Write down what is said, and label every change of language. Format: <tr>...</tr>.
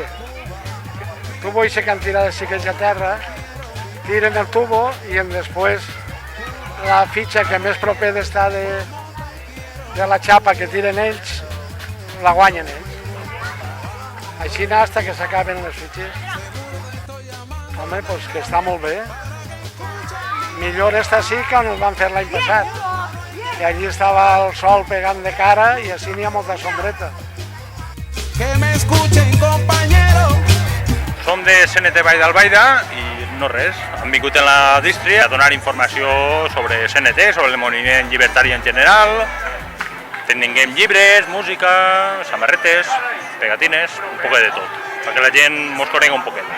<ca>El tubo ixe que han tirat els xiquets a terra, tiren el tubo i després la fitxa que més proper està de la xapa que tiren ells, la guanyen ells. Així anar fins que s'acaben les fitxes. Home, doncs que està molt bé. Millor està així que on ens van fer l'any passat. I allí estava el sol pegant de cara i així n'hi ha molta sombreta.</ca> <es>Que me escuchen, compañero.</es> <ca>Som de CNT Vall d'Albaida i no res, hem vingut en la distri a donar informació sobre CNT, sobre el moviment llibertari en general. Tinguem llibres, música, samarretes, pegatines, un poc de tot, perquè la gent mos conegui un poquet.</ca>